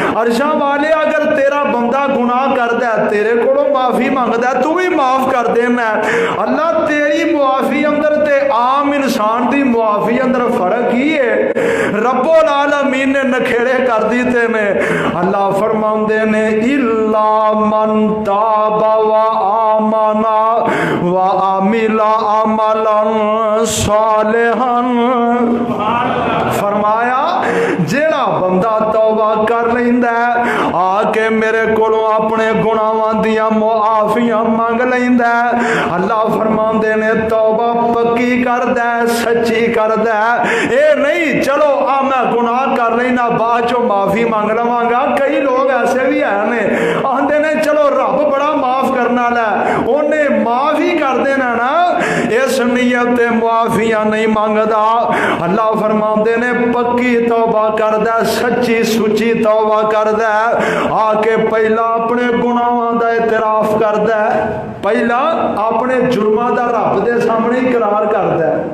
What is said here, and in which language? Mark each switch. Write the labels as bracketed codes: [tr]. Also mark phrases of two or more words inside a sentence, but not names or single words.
[pa] عرشاں والے اگر تیرا بندہ گناہ کردا ہے تیرے کو معافی مانگدا ہے تو بھی معاف کر دینا ہے۔ اللہ تیری معافی اندر تے عام انسان دی معافی اندر فرق ہی ہے، [ar] رب العالمین [pa] نے نکھیڑے کر دیتے نے۔ اللہ فرماندے نے [ar] الا من تاب و آمن و عمل عملا صالحا، [pa] فرمایا جیڑا بندہ توبہ کر لیندا ہے آ کے میرے کولوں اپنے گناہاں دیاں معافیاں مانگ لیندا ہے، اللہ فرماندے نے توبہ پکی کردا ہے، سچی کردا ہے، اے نہیں چلو آ میں گناہ کر لینا بعد چوں معافی مانگ لواں گا۔ کئی لوگ ایسے بھی ہیں آندے نے چلو رب بڑا معاف کرنا ہے، اونے معاف ہی کر دینا نا، اس اس نیت معافیاں نہیں منگدا. اللہ فرماندے نے پکی توبہ کردا، سچی سچی توبہ کردا، آکے پہلا اپنے گناہاں دا اعتراف کردا، پہلا اپنے جرماں دا رب دے سامنے اقرار کردا.